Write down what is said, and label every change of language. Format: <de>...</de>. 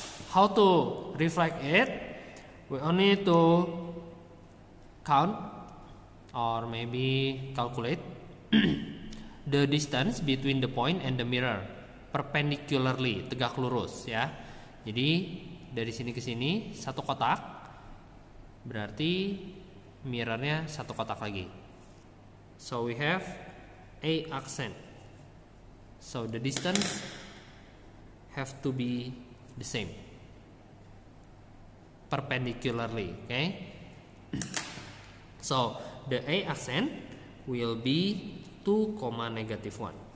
<en>How to reflect it? We only need to count or maybe calculate the distance between the point and the mirror perpendicularly,</en> <id>tegak lurus, ya. Jadi dari sini ke sini satu kotak, berarti mirrornya satu kotak lagi.</id> <en>So we have A accent. So the distance have to be the same perpendicularly, okay? So the A accent will be 2, -1.</en>